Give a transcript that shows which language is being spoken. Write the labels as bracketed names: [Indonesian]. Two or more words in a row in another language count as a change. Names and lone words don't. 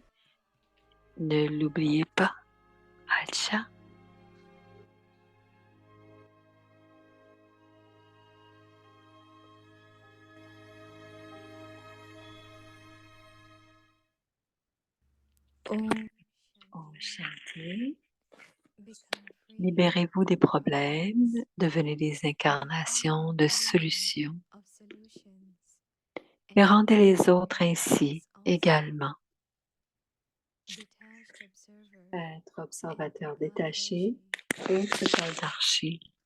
[French] Ne l'oubliez pas. Acha. [Hindi] ॐ शान्ति. [French] Libérez-vous des problèmes, devenez des incarnations de solutions et rendez les autres ainsi également. Être observateur détaché et Trikaldarshi.